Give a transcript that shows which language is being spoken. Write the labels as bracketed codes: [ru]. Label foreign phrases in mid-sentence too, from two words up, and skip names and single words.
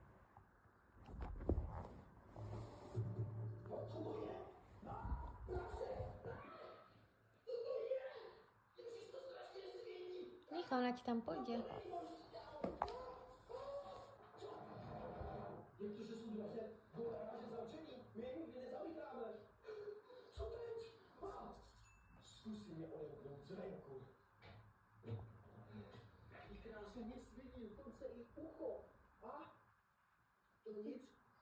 [cs] Co to je? Praxe! Co to je? [sk] Ježiš, to strašne sviení! Nechaj, ona ti tam pôjde. [cs] Jak to, že sú dveře do garáže zavření? My je nikdy nezamykáme. Co teď? Zkusím je odemknout zvenku. Jaký krásně mě sviní, dokonce i ucho. A? To nic,